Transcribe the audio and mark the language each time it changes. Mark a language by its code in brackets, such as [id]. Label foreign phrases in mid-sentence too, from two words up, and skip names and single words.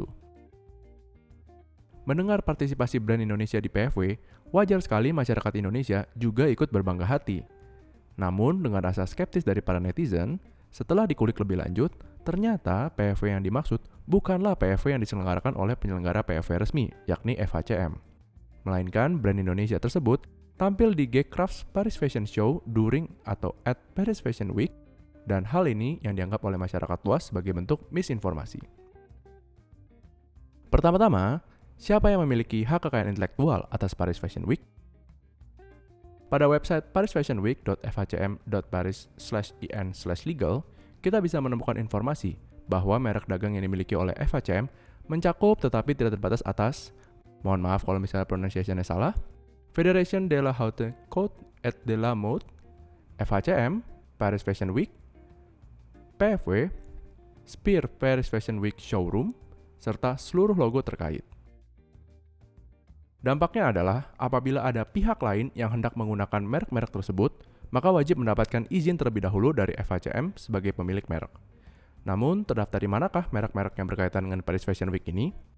[id] Mendengar partisipasi brand Indonesia di PFW, wajar sekali masyarakat Indonesia juga ikut berbangga hati. Namun, dengan rasa skeptis dari para netizen, setelah dikulik lebih lanjut, ternyata PFW yang dimaksud bukanlah PFW yang diselenggarakan oleh penyelenggara PFW resmi, yakni FHCM. Melainkan brand Indonesia tersebut tampil di Geek Crafts Paris Fashion Show during atau at Paris Fashion Week, dan hal ini yang dianggap oleh masyarakat luas sebagai bentuk misinformasi. Pertama-tama, siapa yang memiliki hak kekayaan intelektual atas Paris Fashion Week? Pada website parisfashionweek.fhcm.paris/in/legal, kita bisa menemukan informasi bahwa merek dagang yang dimiliki oleh FHCM mencakup tetapi tidak terbatas atas, mohon maaf kalau misalnya pronunciation-nya salah, Fédération de la Haute Couture et de la Mode, FHCM, Paris Fashion Week, PFW, Sphere Paris Fashion Week Showroom, serta seluruh logo terkait. Dampaknya adalah apabila ada pihak lain yang hendak menggunakan merek-merek tersebut, maka wajib mendapatkan izin terlebih dahulu dari FHCM sebagai pemilik merek. Namun, terdaftar di manakah merek-merek yang berkaitan dengan Paris Fashion Week ini?